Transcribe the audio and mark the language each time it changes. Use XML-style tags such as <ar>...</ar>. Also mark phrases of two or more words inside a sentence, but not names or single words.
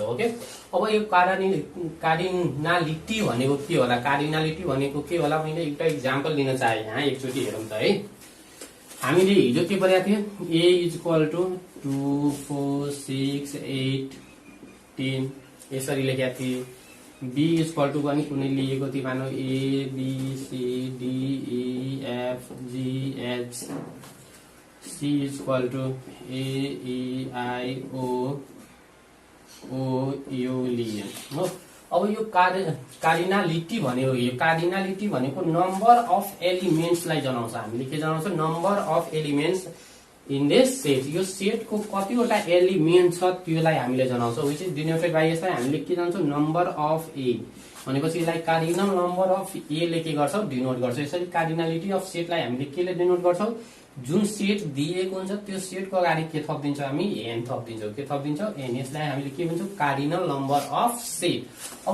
<ne>ओके, अब यो कार्डिनालिटी भनेको के होला, कार्डिनालिटी भनेको के होला, मैले एउटा एक्जाम्पल दिन चाहे। यहाँ एकचोटी हेरौँ त है। हामीले हिजो के पढाएको थियो, a = 2 4 6 8 10 यसरी लेखेका थिए। b = पनि कुनै लिएको थियो, मानौ a b c d e f g h। c = a e i o o u लिएन हो। अब यो कार्डिनालिटी भनेको, यो कार्डिनालिटी भनेको</ne> <en>number of elementsलाई</en> <ne>जनाउँछ। हामीले के जनाउँछ,</ne> <en>number of elements in this set.</en> <ne>यो सेटको कतिवटा एलिमेन्ट छ त्यसलाई हामीले जनाउँछौँ,</ne> <en>which is denoted by,</en> <ne>यसलाई हामीले के जनाउँछौँ,</ne> <en>number of A.</en> <ne>भनेपछि यसलाई</ne> <en>cardinal number of A</en> <ne>ले के गर्छौँ, डिनोट गर्छौँ। यसरी</ne> <en>cardinality of setलाई</en> <ne>हामीले केले डिनोट गर्छौँ, जुन सेट दिएको हुन्छ त्यो सेटको अगाडि के थपिदिन्छौँ, हामी एन थपिदिन्छौँ। के थपिदिन्छौँ, एन। यसलाई हामीले के भन्छौँ,</ne> <en>cardinal number of set.</en>